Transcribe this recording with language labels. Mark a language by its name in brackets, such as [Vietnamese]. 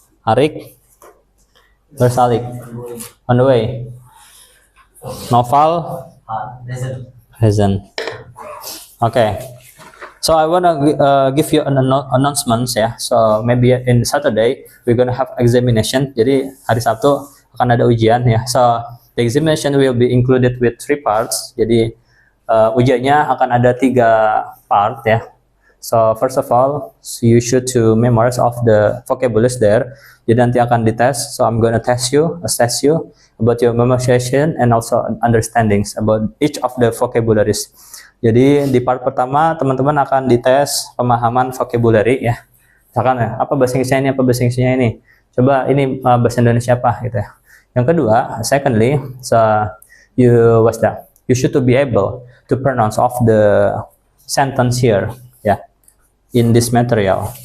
[English] Arik? Where's Alik? On the way. Noval? Present. Present. Okay. So I wanna give you an announcements ya. So maybe in Saturday we're gonna have examination. [Indonesian] Jadi hari Sabtu akan ada ujian ya. [English] So the examination will be included with 3 parts. [Indonesian] Jadi ujiannya akan ada 3 part ya. [English] So first of all, so you should to memorize of the vocabularies there. [Indonesian] Jadi nanti akan dites. [English] So I'm gonna assess you about your memorization and also understandings about each of the vocabularies. [Indonesian] Jadi di part pertama teman-teman akan dites pemahaman vocabulary ya. Misalkan ya, apa bahasa Inggrisnya ini, apa bahasa Inggrisnya ini. Coba ini bahasa Indonesia apa gitu ya. Yang kedua, [English] secondly, so you should to be able to pronounce of the sentence here ya in this material.